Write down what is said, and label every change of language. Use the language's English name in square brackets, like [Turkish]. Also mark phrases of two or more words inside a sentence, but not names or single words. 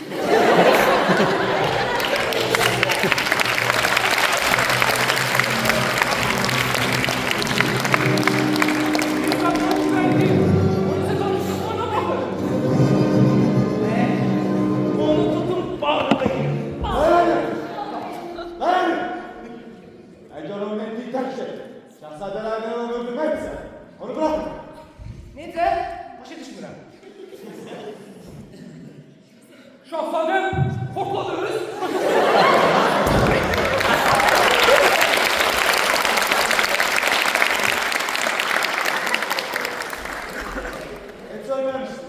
[Azerbaijani] Bir qadına güvəndim. Onu sən danışdın, ona baxın. Onu tutun, bağrına girin. [Turkish] Lan! Eğer onun ettiği tek şey, şahzadelerden onu öldürmekse, onu bırakın. [Azerbaijani] Necə? Başa düşmürəm. Şahzadəm, hopladınız. [Turkish] Hiç ölmemiştim.